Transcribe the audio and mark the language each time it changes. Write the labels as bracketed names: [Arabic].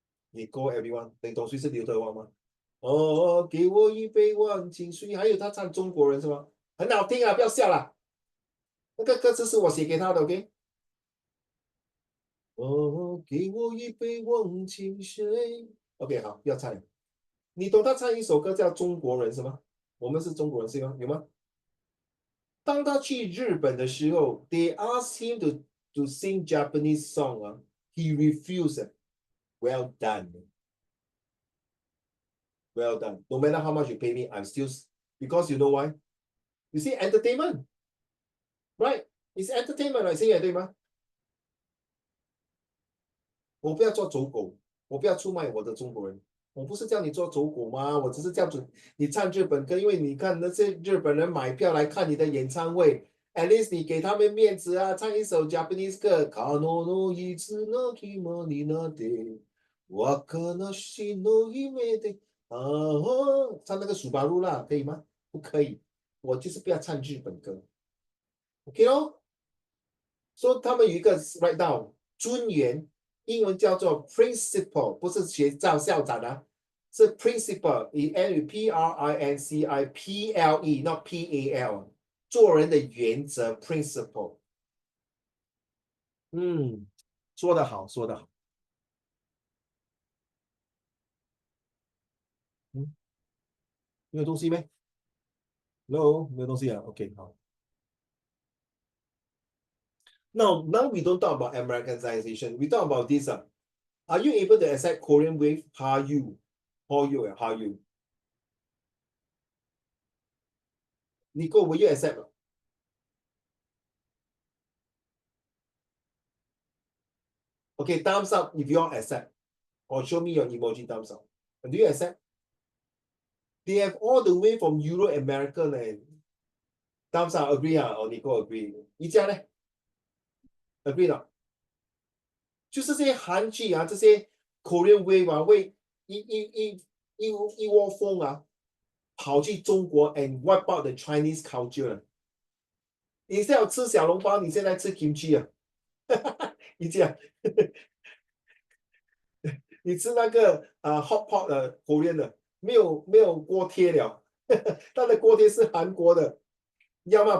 [Chinese] 你 [English] Go everyone， [Chinese] 你懂谁是刘德华吗？哦，给我一杯忘情水，还有他唱中国人是吗？很好听不要笑啦。那个歌词是我写给他的 ，OK？哦，给我一杯忘情水。OK， 好，不要唱了。你懂他唱一首歌叫《中国人》是吗？我们是中国人是吗？有吗？当他去日本的时候 [English] ，they asked him to sing Japanese song he refused. Well done. Well done. No matter how much you pay me, I'm still because you know why? You see entertainment, right? It's entertainment, right? [Chinese] 对吗？我不要做走狗，我不要出卖我的中国人。我不是叫你做走狗吗？我只是叫你唱日本歌，因为你看那些日本人买票来看你的演唱会 ， [English] at least [Chinese] 你给他们面子唱一首 Japanese 歌。可能 [Japanese] いつの日もになって [Chinese] 我 [Japanese] 悲しいの夢で [Chinese] 唱那个苏巴路啦，可以吗？不可以，我就是不要唱日本歌。OK 咯，说他们有一个 [English] write down [Chinese] 尊严。英文叫做 principle， 不是学校长是 principle，P-R-I-N-C-I-P-L-E， [English] not P-A-L， [Chinese] 做人的原则 principle。说得好，说得好。没有东西咩？ Hello， 没有东西OK， 好。 [English] Now we don't talk about Americanization. We talk about this. Are you able to accept Korean wave? How you? Nico, will you accept? Okay, thumbs up if you all accept. Or show me your emoji thumbs up. Do you accept? They have all the way from Euro America and thumbs up agree or Nico agree. [Chinese] 一家呢 agree 了。就是这些韩剧啊，这些 Korean wave 啊，会一窝蜂啊，跑去中国 [English] and wipe out the Chinese culture。 [Chinese] 你现在要吃小笼包，你现在吃 kimchi 啊？你讲，你吃那个hot pot 的 Korean 的，没有锅贴了，它的锅贴是韩国的，要吗？